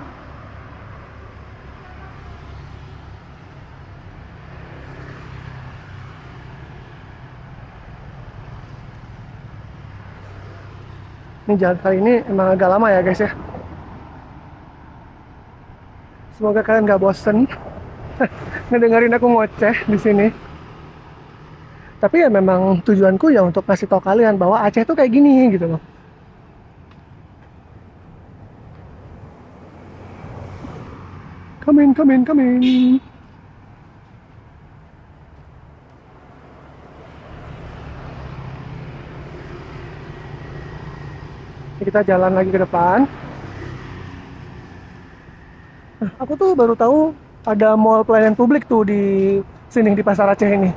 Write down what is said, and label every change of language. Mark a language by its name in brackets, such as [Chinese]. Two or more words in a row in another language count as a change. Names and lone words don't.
[Indonesian] Ini jalan kali ini emang agak lama ya guys ya. Semoga kalian nggak bosen ngedengerin aku ngoceh di sini. Tapi ya memang tujuanku ya untuk kasih tahu kalian bahwa Aceh tuh kayak gini gitu loh. [English] Come in, come in, come in. [Indonesian] Jadi kita jalan lagi ke depan. Nah, aku tuh baru tahu ada mall pelayanan publik tuh di sini di Pasar Aceh ini.